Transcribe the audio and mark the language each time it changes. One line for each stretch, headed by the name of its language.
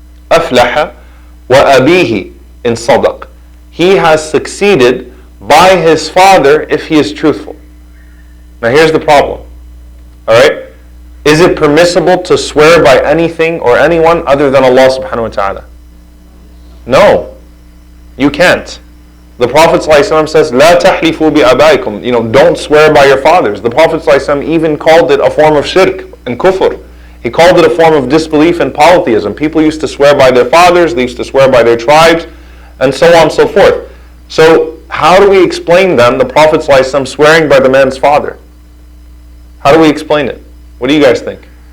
Arabic: أَفْلَحَ وَأَبِيهِ إِن صَدَقَ.
English: He has succeeded by his father if he is truthful. Now here's the problem. Alright? Is it permissible to swear by anything or anyone other than Allah subhanahu wa ta'ala? No. You can't. The Prophet ﷺ says,
Arabic: لا تحلفوا بآبائكم.
English: Don't swear by your fathers. The Prophet ﷺ even called it a form of shirk and kufr. He called it a form of disbelief and polytheism. People used to swear by their fathers, they used to swear by their tribes, and so on and so forth. So how do we explain then the Prophet ﷺ swearing by the man's father? How do we explain it? What do you guys think?